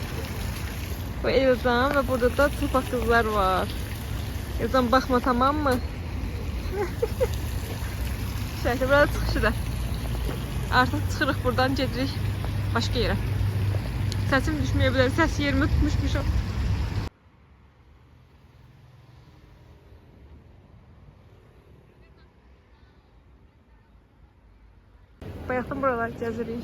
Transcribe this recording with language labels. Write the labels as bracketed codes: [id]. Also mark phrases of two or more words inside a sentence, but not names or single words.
[tr] Bu Elazığ ve burada da çılpaq kızlar var. Elazığ bakma, tamam mı? Şöyle [az] burada çıxışıdır. Artıq çıxırıq buradan, gedirik başqa yerə. Səsim düşməyə bilər, səs yerimi tutmuşmuşum. Bayaqdan buralar gəzirik.